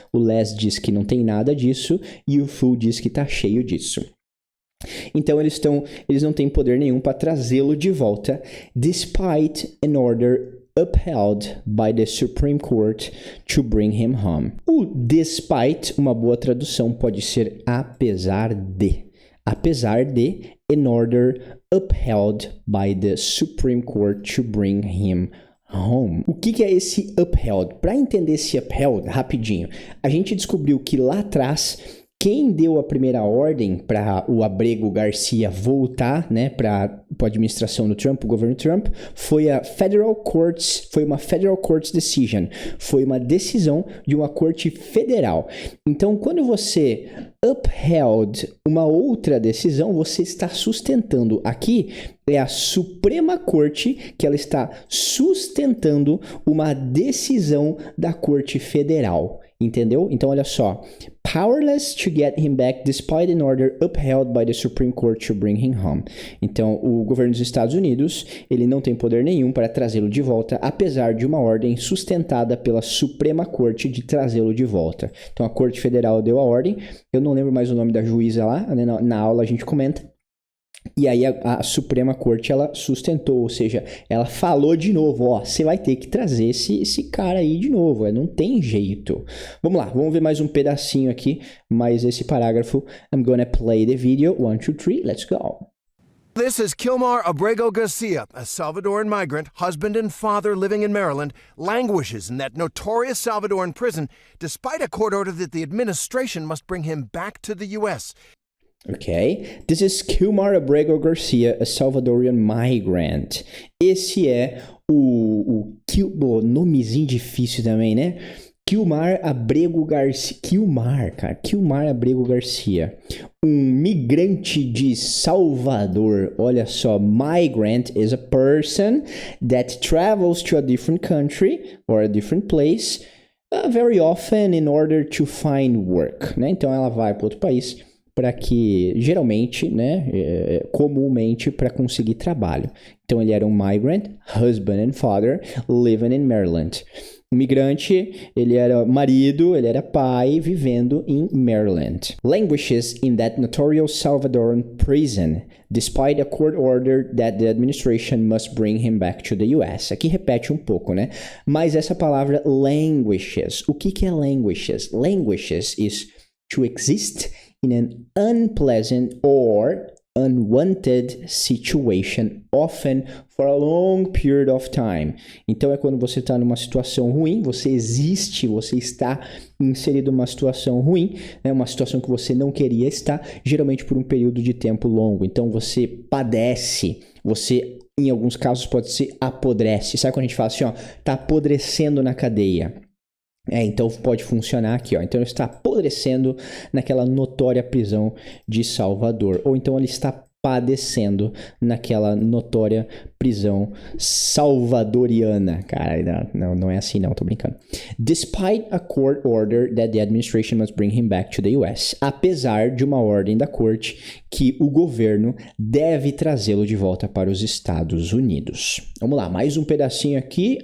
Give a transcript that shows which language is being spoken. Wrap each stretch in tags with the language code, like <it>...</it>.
<pt>O less diz que não tem nada disso e o full diz que está cheio disso. Então eles não têm poder nenhum para trazê-lo de volta,</pt> <en>despite an order upheld by the Supreme Court to bring him home.</en> <pt>O despite, uma boa tradução pode ser apesar de. Apesar de,</pt> <en>an order upheld by the Supreme Court to bring him home.</en> <pt>O que é esse upheld? Para entender esse upheld, rapidinho, a gente descobriu que lá atrás quem deu a primeira ordem para o Abrego Garcia voltar, né, para a administração do Trump, o governo Trump, foi uma</pt> <en>Federal Courts Decision.</en> <pt>Foi uma decisão de uma corte federal. Então, quando você upheld uma outra decisão, você está sustentando. Aqui é a Suprema Corte que ela está sustentando uma decisão da Corte Federal. Entendeu? Então, olha só.</pt> <en>Powerless to get him back despite an order upheld by the Supreme Court to bring him home.</en> <pt>Então, o governo dos Estados Unidos, ele não tem poder nenhum para trazê-lo de volta, apesar de uma ordem sustentada pela Suprema Corte de trazê-lo de volta. Então, a Corte Federal deu a ordem. Eu não lembro mais o nome da juíza lá, né? Na aula a gente comenta. E aí a Suprema Corte, ela sustentou, ou seja, ela falou de novo, ó, você vai ter que trazer esse cara aí de novo, não tem jeito. Vamos lá, vamos ver mais um pedacinho aqui, mais esse parágrafo.</pt> <en>I'm gonna play the video, 1, 2, 3, let's go. This is Kilmar Abrego Garcia, a Salvadoran migrant, husband and father living in Maryland, languishes in that notorious Salvadoran prison despite a court order that the administration must bring him back to the U.S. Ok, this is Kilmar Abrego Garcia, a Salvadorian migrant.</en> <pt>Esse é o nomezinho difícil também, né? Kilmar Abrego Garcia. Kilmar Abrego Garcia. Um migrante de Salvador. Olha só,</pt> <en>migrant is a person that travels to a different country or a different place very often in order to find work,</en> <pt>né? Então ela vai para outro país para que, geralmente, né, comumente, para conseguir trabalho. Então, ele era um</pt> <en>migrant, husband and father, living in Maryland.</en> <pt>O migrante, ele era marido, ele era pai, vivendo em Maryland.</pt> <en>Languishes in that notorious Salvadoran prison, despite a court order that the administration must bring him back to the US.</en> <pt>Aqui repete um pouco, né? Mas essa palavra languishes, o que é languishes?</pt> <en>Languishes is to exist in an unpleasant or unwanted situation, often for a long period of time.</en> <pt>Então é quando você está numa situação ruim, você existe, você está inserido numa situação ruim, né? Uma situação que você não queria estar, geralmente por um período de tempo longo. Então você padece, você em alguns casos pode ser apodrece. Sabe quando a gente fala assim, ó, tá apodrecendo na cadeia? Então pode funcionar aqui, ó. Então ele está apodrecendo naquela notória prisão de Salvador. Ou então ele está padecendo naquela notória prisão salvadoriana. Cara, não é assim não, tô brincando.</pt> <en>Despite a court order that the administration must bring him back to the US.</en> <pt>Apesar de uma ordem da corte que o governo deve trazê-lo de volta para os Estados Unidos. Vamos lá, mais um pedacinho aqui.</pt>